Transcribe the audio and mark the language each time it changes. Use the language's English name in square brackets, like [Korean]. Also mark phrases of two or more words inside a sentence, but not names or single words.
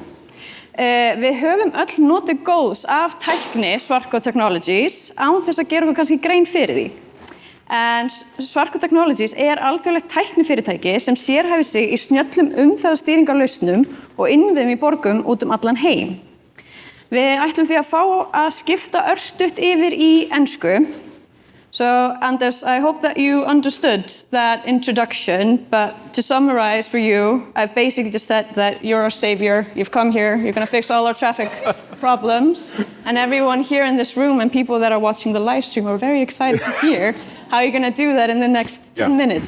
[Icelandic] Við höfum öll notið góðs af tækni Svarco Technologies án þess að gera okkur kannski grein fyrir því. En Svarco Technologies alþjóðlegt tæknifyrirtæki sem sérhæfir sig í snjöllum umferðarstýringarlausnum og innviðum í borgum út allan heim. Við ætlum því að fá að skipta örstutt yfir í ensku. [English] So, Anders, I hope that you understood that introduction, but to summarize for you, I've basically just said that you're our savior, you've come here, you're going to fix all our traffic problems, and everyone here in this room and people that are watching the live stream are very excited to hear how you're going to do that in the next 10 minutes.